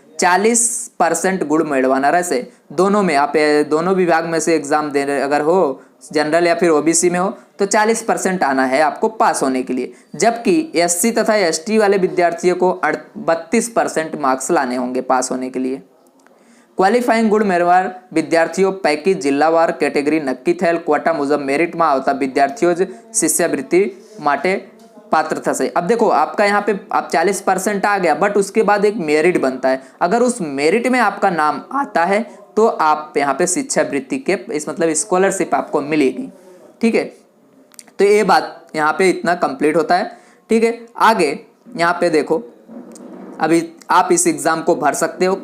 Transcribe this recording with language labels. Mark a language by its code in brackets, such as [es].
[hi] 40% [gu] गुण मेळवाना रहશે। [hi] दोनों में आप दोनों विभाग में से एग्जाम दे रहे अगर हो, जनरल या फिर ओबीसी में हो, तो 40% आना है आपको पास होने के लिए। जबकि एससी तथा एसटी वाले विद्यार्थियों को 32% मार्क्स लाने होंगे पास होने के लिए। [gu] ક્વોલિફાઈંગ ગુણ મેળવનાર વિદ્યાર્થીઓ પૈકી જિલ્લાવાર કેટેગરી નક્કી થયેલ ક્વોટા મુજબ મેરિટમાં આવતા વિદ્યાર્થીઓ જ શિષ્યવૃત્તિ માટે पात्र થશે। [hi] अब देखो आपका यहाँ पे आप 40% आ गया, बट उसके बाद एक मेरिट बनता है। अगर उस मेरिट में आपका नाम आता है तो आप यहाँ पे शिक्षावृत्ति के इस मतलब स्कॉलरशिप आपको मिलेगी। ठीक है, तो ये बात यहाँ पे इतना कंप्लीट होता है। ठीक है, आगे यहाँ पे देखो, अभी आप इस एग्ज़ाम को भर सकते हो।